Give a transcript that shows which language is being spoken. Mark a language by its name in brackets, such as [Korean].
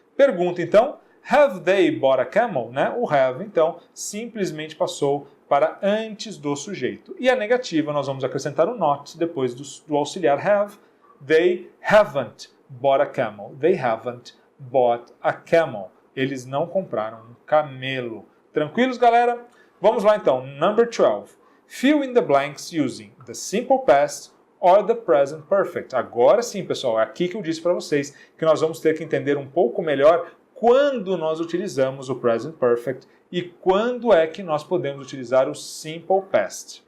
[Portuguese] Pergunta, então, [English] have they bought a camel? [Portuguese] Né? O have, então, simplesmente passou para antes do sujeito. E a negativa, nós vamos acrescentar o not depois do auxiliar have. [English] They haven't bought a camel. They haven't bought a camel. [Portuguese] Eles não compraram um camelo. Tranquilos, galera? Vamos lá, então. [English] Number 12. Fill in the blanks using the simple past or the present perfect. [Portuguese] Agora sim, pessoal, é aqui que eu disse para vocês que nós vamos ter que entender um pouco melhor quando nós utilizamos o present perfect e quando é que nós podemos utilizar o simple past.